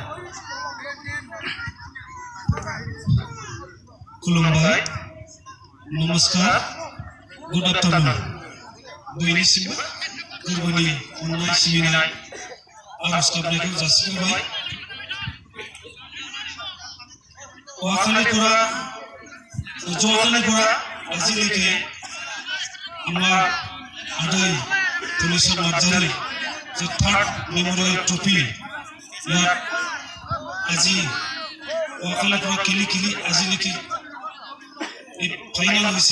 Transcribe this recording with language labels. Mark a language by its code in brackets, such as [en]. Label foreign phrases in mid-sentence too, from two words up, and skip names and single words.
[brx] खुलुमबाय, नमस्कार, [en] good afternoon. [brx] बयनिसिमबो गोरबोनि अननाय सिबिनाय आरज गाबनायखौ जासिग्रोबाय। [as] ज'खालायफोरा আজিলৈকে আমাৰ আদৈ তুলিচৰ নাৰ্জাৰী যে [en] third memorial trophy [as] ইয়াত আজি জ'খালাইপৰা খেলি আজিলৈকে এই ফাইনেল হৈছে।